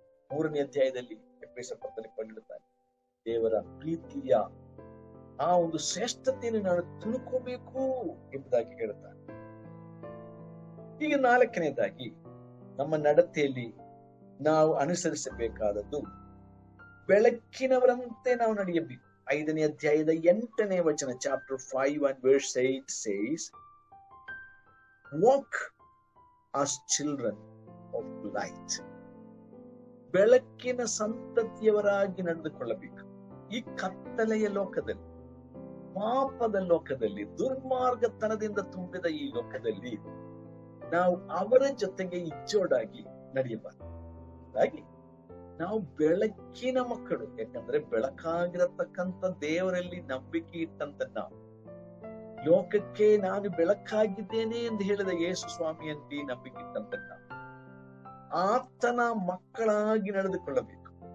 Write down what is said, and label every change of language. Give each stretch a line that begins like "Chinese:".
Kannada: 3ನೇ ಅಧ್ಯಾಯದಲ್ಲಿ ಎಫೆಸರ ಪತ್ರದಲ್ಲಿ ಕೊಂಡಿರುತ್ತಾನೆ, ದೇವರ ಪ್ರೀತಿಯ ಆ ಒಂದು ಶ್ರೇಷ್ಠತೆಯನ್ನು ನಾನು ತಿಳ್ಕೋಬೇಕು ಎಂಬುದಾಗಿ ಹೇಳುತ್ತಾನೆ. ಈಗ 4ನೇದಾಗಿ ನಮ್ಮ ನಡತೆಯಲ್ಲಿ ನಾವು ಅನುಸರಿಸಬೇಕಾದದ್ದು, ಬೆಳಕಿನವರಂತೆ ನಾವು ನಡೆಯಬೇಕು. 5ನೇ ಅಧ್ಯಾಯದ 8ನೇ ವಚನ,
English: Chapter 5 and verse 8 says, walk as children of light.
Kannada: ಬೆಳಕಿನ ಸಂತತಿಯವರಾಗಿ ನಡೆದುಕೊಳ್ಳಬೇಕು. ಈ ಕತ್ತಲೆಯ ಲೋಕದಲ್ಲಿ, ಪಾಪದ ಲೋಕದಲ್ಲಿ, ದುರ್ಮಾರ್ಗತನದಿಂದ ತುಂಬಿದ ಈ ಲೋಕದಲ್ಲಿ ನಾವು ಅವರ ಜೊತೆಗೆ ಇಚ್ಚೋಡಾಗಿ ನಡೆಯಬಾರದು. ಹಾಗಾಗಿ ನಾವು ಬೆಳಕಿನ ಮಕ್ಕಳು. ಯಾಕಂದ್ರೆ ಬೆಳಕಾಗಿರತಕ್ಕಂಥ ದೇವರಲ್ಲಿ ನಂಬಿಕೆ ಇಟ್ಟಂತ ನಾವು, ಲೋಕಕ್ಕೆ ನಾನು ಬೆಳಕಾಗಿದ್ದೇನೆ ಎಂದು ಹೇಳಿದ ಯೇಸು ಸ್ವಾಮಿಯಲ್ಲಿ ನಂಬಿಕೆ ಇಟ್ಟಂತ ನಾವು ಆತನ ಮಕ್ಕಳಾಗಿ ನಡೆದುಕೊಳ್ಳಬೇಕು.